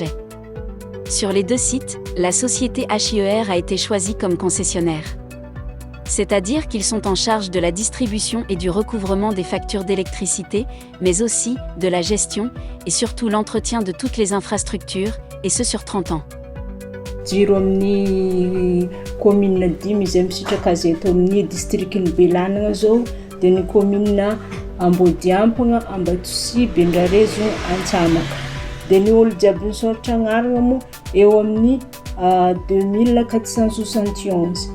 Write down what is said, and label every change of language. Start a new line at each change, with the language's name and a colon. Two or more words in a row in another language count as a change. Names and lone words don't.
French: Sur les 2 sites, la société HIER a été choisie comme concessionnaire. C'est-à-dire qu'ils sont en charge de la distribution et du recouvrement des factures d'électricité, mais aussi de la gestion et surtout l'entretien de toutes les infrastructures, et ce sur 30 ans.
Malagasy: Jiro amin'ny commune dimy izay misitraka azy eto amin'ny districtny Belanagna zao dia ny commune Ambodiampagna, Ambatosihy, Bendrarezo, Antsamaka. Dia ny olo jiaby nisoratra agnarana moa eo amin'ny 2471.